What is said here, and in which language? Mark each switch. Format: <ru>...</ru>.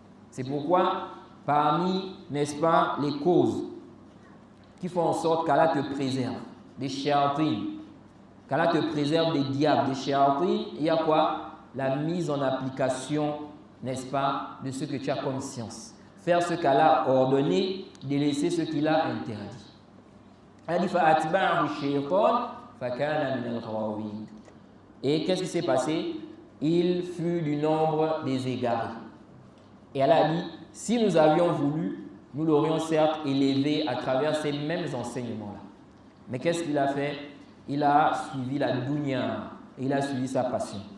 <fr>C'est pourquoi parmi, n'est-ce pas, les causes qui font en sorte qu'Allah te préserve des shayatines, qu'Allah te préserve des diables, des shayatines, il y a quoi? La mise en application, n'est-ce pas, de ce que tu as comme science. Faire ce qu'Allah a ordonné, délaisser ce qu'il a interdit. Allah dit</fr> <ar>فَأَتْبَعَهُ الشَّيْطَانُ فَكَانَ مِنَ الْغَاوِينَ.</ar> <fr>Et qu'est-ce qui s'est passé? Il fut du nombre des égarés. Et Allah a dit, si nous avions voulu, nous l'aurions certes élevé à travers ces mêmes enseignements-là. Mais qu'est-ce qu'il a fait? Il a suivi la dunya et il a suivi sa passion.</fr>